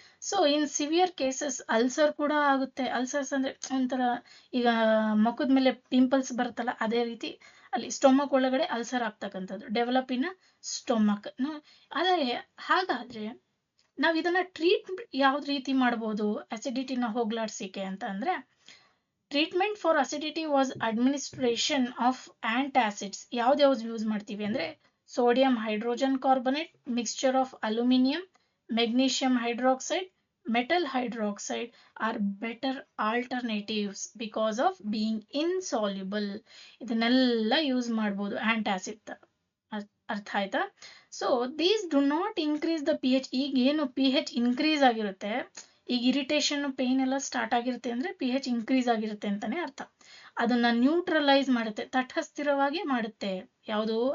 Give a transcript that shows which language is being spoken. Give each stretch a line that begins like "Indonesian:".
English: so in severe cases
Kannada: ulcer ಕೂಡ ಆಗುತ್ತೆ. Ulcers ಅಂದ್ರೆ ಒಂಥರ ಈಗ ಮುಖದ ಮೇಲೆ ಪಿಂಪಲ್ಸ್ ಬರುತ್ತಲ್ಲ, ಅದೇ ರೀತಿ ಅಲ್ಲಿ ಸ್ಟೊಮಕ್ ಒಳಗಡೆ ಅಲ್ಸರ್ ಆಗ್ತಕ್ಕಂಥದ್ದು,
English: Develop in stomach.
Kannada: ಆದರೆ ಹಾಗಾದ್ರೆ ನಾವ್ ಇದನ್ನ ಟ್ರೀಟ್ ಯಾವ್ದು ರೀತಿ ಮಾಡ್ಬೋದು ಅಸಿಡಿಟಿನ ಹೋಗ್ಲಾಡ್ಸಿಕೆ ಅಂತ ಅಂದ್ರೆ,
English: Treatment for acidity was administration of antacids.
Kannada: ಯಾವ್ದು ಯೂಸ್ ಮಾಡ್ತೀವಿ ಅಂದ್ರೆ
English: Sodium hydrogen carbonate, mixture of aluminium, magnesium hydroxide, metal hydroxide are better alternatives because of being insoluble.
Kannada: ಇದನ್ನೆಲ್ಲ ಯೂಸ್ ಮಾಡ್ಬೋದು ಆಂಟಾಸಿಡ್. ಅರ್ಥ ಆಯ್ತಾ?
English: So these do not increase the pH.
Kannada: ಈಗ ಏನು pH increase ಆಗಿರುತ್ತೆ, ಈಗ ಇರಿಟೇಷನ್ ಪೇನ್ ಎಲ್ಲ ಸ್ಟಾರ್ಟ್ ಆಗಿರುತ್ತೆ ಅಂದ್ರೆ pH ಇನ್ಕ್ರೀಸ್ ಆಗಿರುತ್ತೆ ಅಂತಾನೆ ಅರ್ಥ. ಅದನ್ನ ನ್ಯೂಟ್ರಲೈಸ್ ಮಾಡುತ್ತೆ, ತಟಸ್ಥಿರವಾಗಿ ಮಾಡುತ್ತೆ. ಯಾವುದು?